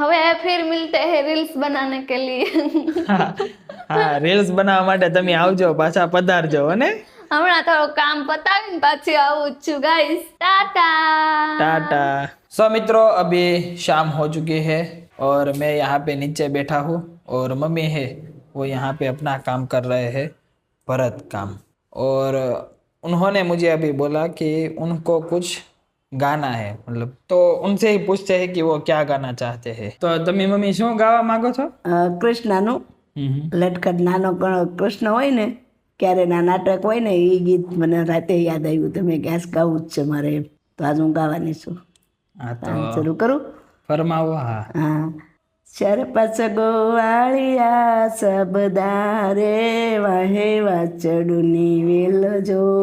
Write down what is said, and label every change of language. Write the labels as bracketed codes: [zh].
[hi] હવે फिर मिलते हैं रील्स बनाने के लिए। [gu] હા, રીલ્સ બનાવવા માટે તમે આવજો, પાછા પધારજો અને હમણાં થોડું કામ પતાવીને પાછી આવું જ છું ગાઈસ। [hi] टाटा टाटा। सो मित्रों, अभी शाम हो चुकी है और मैं यहाँ पे नीचे बैठा हूँ और मम्मी है वो यहाँ पे अपना काम कर रहे हैं, भरत काम, और उन्होंने मुझे अभी बोला कि उनको कुछ गाना है, मतलब तो उनसे ही पूछते हैं कि वो क्या गाना चाहते हैं। [gu] तो તમે મમ્મી શું ગાવા માંગો છો? કૃષ્ણનું લટકટ નાનો કૃષ્ણ હોય ને ક્યારે ના નાટક હોય ને એ ગીત મને રાતે યાદ આવ્યું, તમે ગેસ ગાવું જ છે મારે, તો આજ હું ગાવાની છું। હા તો શરૂ કરું? ફરમાવો। હા, હા, ચાર પાંચ ગોવાળિયા સબદા રે વાહે વાચડુની વેલજો